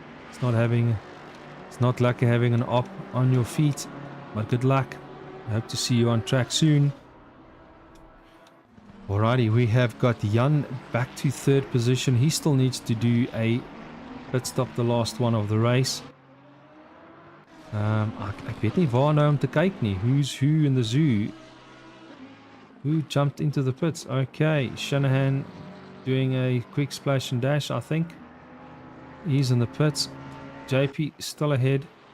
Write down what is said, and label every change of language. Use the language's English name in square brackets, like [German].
[English] It's not lucky having an op on your feet, but good luck. I hope to see you on track soon. Alrighty, we have got Jan back to third position. He still needs to do a pit stop, the last one of the race. [Afrikaans] Ek weet nie waar nou om te kyk nie. [English] Who's who in the zoo? Who jumped into the pits? Okay, Shanahan doing a quick splash and dash, I think. He's in the pits. JP still ahead.